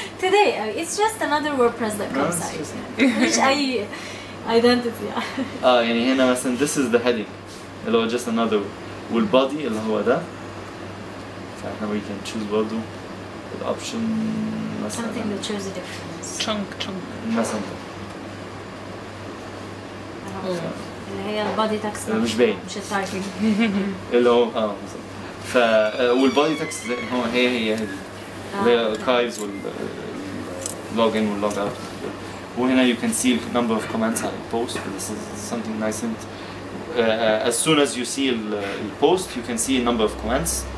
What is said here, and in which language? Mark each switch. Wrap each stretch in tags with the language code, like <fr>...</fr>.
<en>today it's just another WordPress.com site</en> <ar>مش أي</ar> <en>identity</en> <ar>يعني هنا مثلا</ar> <en>this is the heading</en> <ar>اللي هو just another والbody اللي هو ده فاحنا</ar> <en>we can choose</en> <ar>برضه الoption مثلا</ar> <en>something that shows a difference chunk</en> <ar>مثلا اللي هي البادي تكست مش باين مش التايتل اللي هو بالظبط والبادي تكست هو هي هذه اللي هي الاركايفز واللوجن واللوج اوت وهنا</ar> <en>you can see number of comments</en> <ar>على البوست</ar> <en>this is something nice and as soon as you see the post you can see a number of comments</en>